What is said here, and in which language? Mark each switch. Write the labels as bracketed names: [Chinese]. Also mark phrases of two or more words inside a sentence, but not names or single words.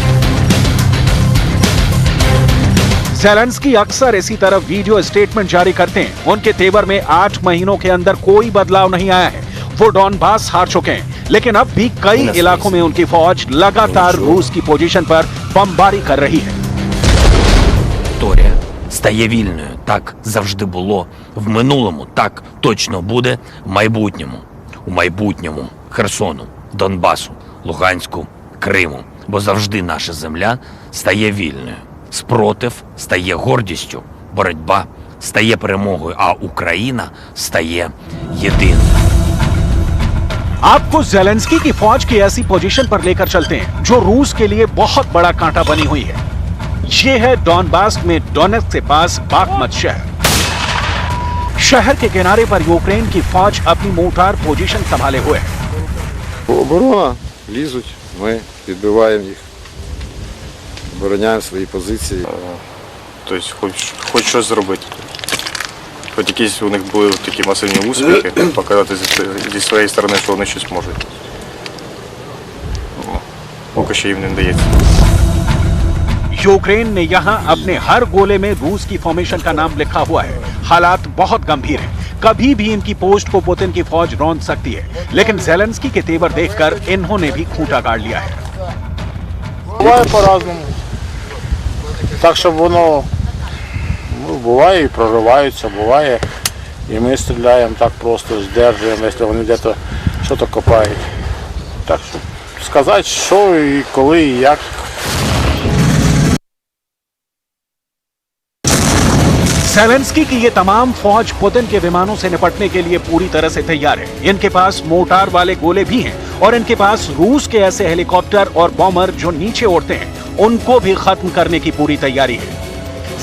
[Hindi] ज़ेलेंस्की अक्सर इसी तरह [English] video statement [Hindi] जारी करते हैं। उनके तेवर में 8 महीनों के अंदर कोई बदलाव नहीं आया है। वो डॉनबास हार चुके हैं, लेकिन अब भी कई इलाकों में उनकी फौज लगातार रूस की पोजीशन पर बमबारी कर रही है। [Ukrainian] Торія стає вільною. Так завжди було в минулому, так точно буде в майбутньому. У майбутньому Херсону, Донбасу, Луганську, Криму. Бо завжди наша земля стає вільною. Спротив стає гордістю, боротьба стає перемогою, а Україна стає єдиною. [Hindi] आपको ज़ेलेंस्की की फौज की ऐसी पोजीशन पर लेकर चलते हैं जो रूस के लिए बहुत बड़ा कांटा बनी हुई है। ये है डॉनबास में डोनेट्स्क के पास बाखमत शहर। शहर के किनारे पर यूक्रेन की फौज अपनी [English] mortar position [Hindi] संभाले हुए है। [Ukrainian] Оборона, лізуть, ми відбиваємо їх, обороняємо свої позиції. Тобто хоч щось зробити. Хоч якісь у них були такі масивні успіхи, показати зі своєї сторони, що вони щось можуть. Поки що їм не вдається. [Hindi] यूक्रेन ने यहाँ अपने हर गोले में रूस की फॉर्मेशन का नाम लिखा हुआ है। हालात बहुत गंभीर हैं। कभी भी इनकी पोस्ट को पुतिन की फौज रौंद सकती है, लेकिन ज़ेलेंस्की के तेवर देखकर इन्होंने भी खूंटा गाड़ लिया है। [Ukrainian] Буває по-разному. Так, щоб воно буває і прориваються, буває. І ми стріляємо так просто, здержуємо, якщо вони десь щось копають. Так що сказати, що і коли, і як. [Hindi] ज़ेलेंस्की की ये तमाम फौज पुतिन के विमानों से निपटने के लिए पूरी तरह से तैयार है। इनके पास मोर्टार वाले गोले भी हैं और इनके पास रूस के ऐसे हेलीकॉप्टर और बॉम्बर जो नीचे उड़ते हैं, उनको भी खत्म करने की पूरी तैयारी है।